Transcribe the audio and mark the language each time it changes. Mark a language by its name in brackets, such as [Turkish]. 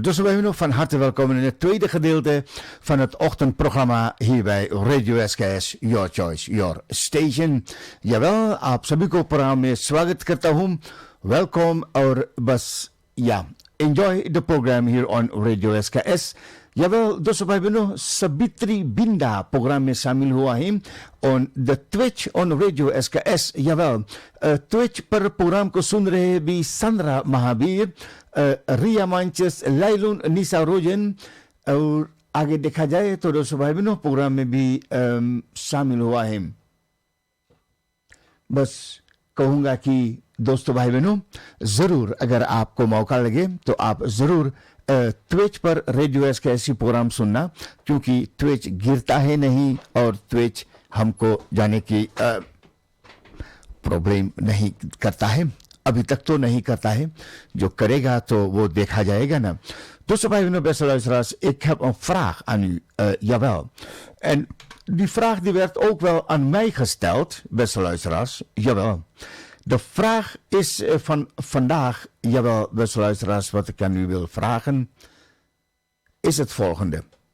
[Dutch] Dus wij nog van harte welkom in het tweede gedeelte van het ochtendprogramma hier bij Radio SKS, Your Choice, Your Station. Jawel, [Hindi] आप सभी को programme में स्वागत करता हूँ. [Dutch] Welkom [Hindi] और बस [English] enjoy the program here on Radio SKS. [Dutch] Jawel, [Hindi] दोस्तों भाई बहनों, सबित्री बिंदा प्रोग्राम में शामिल हुआ है [English] on the Twitch on Radio SKS. [Dutch] Jawel, [Hindi] Twitch पर प्रोग्राम को सुन रहे हैं भी संद्रा महावीर, रिया मांचेस, लाइलून, निशा रोजन और आगे देखा जाए तो दोस्तों भाई बहनों प्रोग्राम में भी शामिल हुआ है. बस कहूँगा कि दोस्तों भाई बहनों जरूर अगर आपको मौका लगे तो आप जरूर ट्विच पर रेडियो एस के ऐसी प्रोग्राम सुनना, क्योंकि ट्विच गिरता है नहीं और ट्विच हमको जाने की प्रॉब्लम नहीं करता है, अभी तक तो नहीं करता है. जो करेगा तो वो देखा जाएगा ना. [Dutch] Tussen wij nu beste luisteraars, ik heb een vraag aan u. Jawel. En die vraag die werd ook wel aan mij gesteld, beste luisteraars. Jawel. De vraag is van vandaag, jawel, beste luisteraars, wat ik aan u wil vragen, is het volgende.